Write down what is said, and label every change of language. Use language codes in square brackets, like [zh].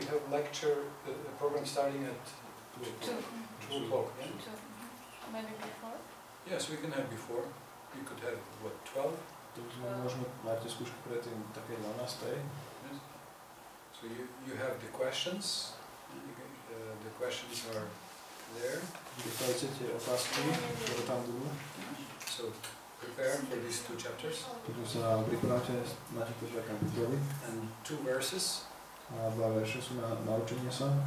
[en] We have lecture program starting at 2 o'clock. Yeah? Maybe before? Yes, we can have before. We could have what 12. [sk] Možno máte skúšku predtým také 12. [en] Yes. So you have the questions. The questions are there. [sk] Dostajte tie otázky, ktoré tam budú. [en] So prepare for these 2 chapters. [sk] Takže sa pripravte na tieto 2 kapitoly. [en] And 2 verses. [sk] A 2 verše sú na naučenie sa.